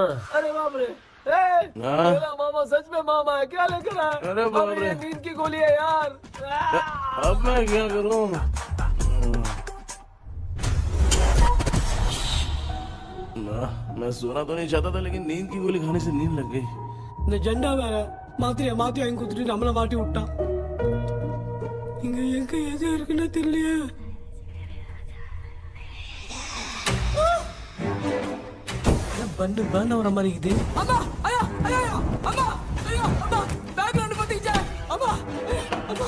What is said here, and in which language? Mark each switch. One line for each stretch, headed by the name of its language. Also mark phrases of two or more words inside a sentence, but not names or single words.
Hindi: अरे बाप रे, मेरा मामा सच में मामा है। क्या लेकर आया? अरे बाप रे, नींद की गोली है यार। अब मैं क्या करूँ? मैं सोना तो नहीं चाहता था, लेकिन नींद की गोली खाने से नींद लग गई।
Tamil: நிஜண்டா வேற மாத்திரை வாங்கி கொடுத்துட்டு நம்மள மாட்டி விட்டான். இங்க எங்க எது இருக்குன்னு தெரியலையே. பண்ணு வர மாதிரி இது. அம்மா ஐயா ஐயா அம்மா ஐயா அம்மா பேக்ரவுண்ட் பத்திச்சே அம்மா அம்மா